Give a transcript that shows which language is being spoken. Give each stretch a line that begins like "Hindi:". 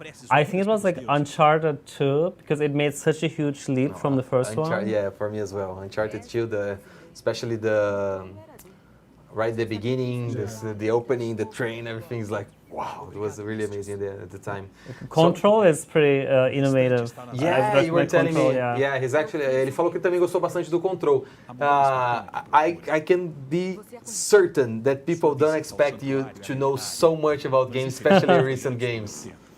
English: I think it was like Uncharted 2 because it made such a huge leap from the first one. Yeah, for me as well. Uncharted 2, especially right at the beginning, the opening, the train, everything's like, wow, it was really amazing at the time. Control is pretty innovative. Yeah, you were telling me.
Portuguese: Yeah, ele falou que também gostou bastante do Control.
English: I can be certain that people don't expect you to know so much about games, especially recent games.